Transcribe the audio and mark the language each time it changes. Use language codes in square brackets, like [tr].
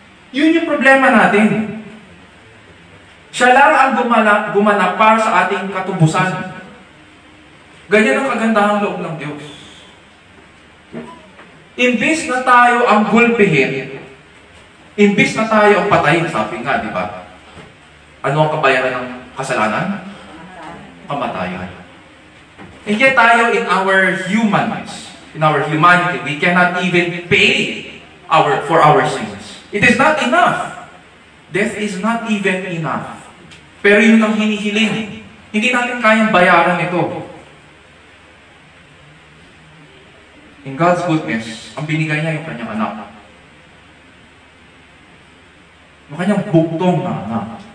[tl] Yun yung problema natin. Siya lang ang gumanap para sa ating katubusan. Ganyan ang kagandahang loob ng Diyos. Imbis na tayo ang gulpihin, imbis na tayo ang patayin, sabi nga, di ba? Ano ang kabayaran ng kasalanan? Kamatayan. [en] And yet [tl] tayo [en] in our humanness, in our humanity, we cannot even pay for our sins. It is not enough. Death is not even enough. [tl] Pero yun ang hinihiling. Hindi natin kayang bayaran ito. [en] In God's goodness, [tl] ang binigay niya yung kanyang anak. Yung kanyang buktong na anak.